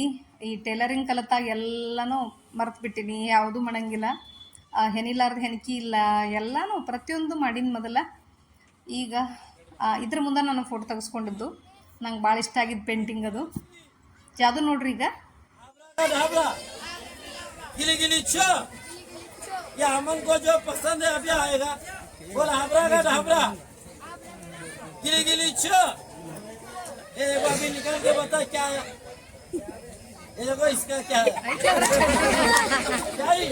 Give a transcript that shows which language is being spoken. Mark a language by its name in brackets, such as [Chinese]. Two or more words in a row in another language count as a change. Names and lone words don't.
[Kannada] ಈ ಟೈಲರಿಂಗ್ ಕಲಿತಾಗ ಎಲ್ಲನೂ ಮರ್ತು ಬಿಟ್ಟಿನಿ, ಯಾವುದೂ ಮಾಡೋಂಗಿಲ್ಲ. ಹೆಣಿಲಾರ್ದು ಹೆಣಿಕೆ ಇಲ್ಲ, ಎಲ್ಲನೂ ಪ್ರತಿಯೊಂದು ಮಾಡೀನಿ ಮೊದಲ. ಈಗ ಇದ್ರ ಮುಂದೆ ನಾನು ಫೋಟೋ ತೆಗೆಸ್ಕೊಂಡಿದ್ದು ನಂಗೆ ಭಾಳ ಇಷ್ಟ ಆಗಿದ್ದು ಪೇಂಟಿಂಗ್ ಅದು. ಯಾವುದು ನೋಡ್ರಿ ಈಗ [Hindi] या अमन को जो पसंद है अभी आएगा। बोल हाबरा का ढाबरा गिली गिली छो। ये देखो अभी निकल के बता क्या है। ये देखो इसका क्या है, क्या है?